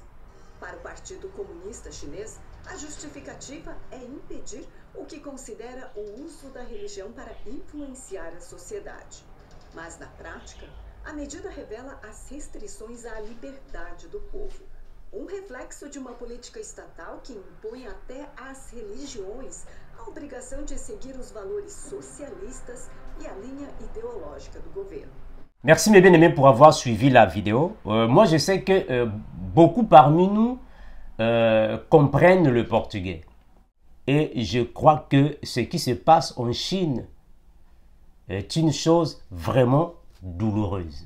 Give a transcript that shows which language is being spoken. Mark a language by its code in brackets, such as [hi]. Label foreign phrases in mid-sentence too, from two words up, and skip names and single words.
[pt] Para o Partido Comunista Chinês, a justificativa é impedir o que considera o uso da religião para influenciar a sociedade. Mas, na prática, a medida revela as restrições à liberdade do povo. Um reflexo de uma política estatal que impõe até às religiões a obrigação de seguir os valores socialistas e a linha [fr] idéologique du [pt] governo. [fr] Merci mes bien-aimés pour avoir suivi la vidéo. Moi je sais que beaucoup parmi nous comprennent le portugais. Et je crois que ce qui se passe en Chine est une chose vraiment douloureuse.